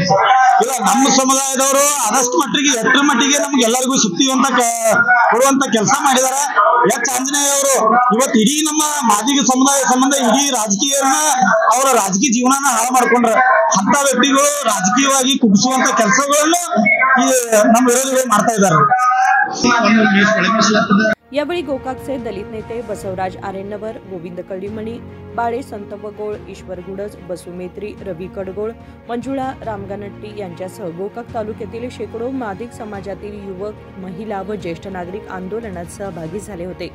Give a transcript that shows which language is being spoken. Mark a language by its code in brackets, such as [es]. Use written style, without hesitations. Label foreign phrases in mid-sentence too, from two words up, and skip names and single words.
[kn] ಇಲ್ಲ ನಮ್ಮ ಸಮುದಾಯದವರು ಆದಷ್ಟು ಮಟ್ಟಿಗೆ ಎಷ್ಟರ ಮಟ್ಟಿಗೆ ನಮ್ಗೆ ಎಲ್ಲರಿಗೂ ಸಿಗ್ತೀವಂತ ಕೊಡುವಂತ ಕೆಲಸ ಮಾಡಿದಾರೆ। ಎಚ್ ಆಂಜನೇಯ ಅವರು ಇವತ್ತು ಇಡೀ ನಮ್ಮ ಮಾದಿಗ ಸಮುದಾಯ ಸಂಬಂಧ ಇಡೀ ರಾಜಕೀಯನ ಅವರ ರಾಜಕೀಯ ಜೀವನನ ಹಾಳು ಮಾಡ್ಕೊಂಡ್ರೆ ಅಂತ ವ್ಯಕ್ತಿಗಳು ರಾಜಕೀಯವಾಗಿ ಕುಗ್ಗಿಸುವಂತ ಕೆಲಸಗಳನ್ನು ನಮ್ಮ ವಿರೋಧಿಗಳು ಮಾಡ್ತಾ ಇದ್ದಾರೆ। [mr] यावेळी गोकाकचे दलित नेते बसवराज आरेन्नवर, गोविंद कळीमणी, बाळे संत बगोळ, ईश्वर गुडज, बसू मेत्री, रवी कडगोळ, मंजुळा रामगानट्टी यांच्यासह गोकाक तालुक्यातील शेकडो मादिग समाजातील युवक, महिला व ज्येष्ठ नागरिक आंदोलनात सहभागी झाले होते।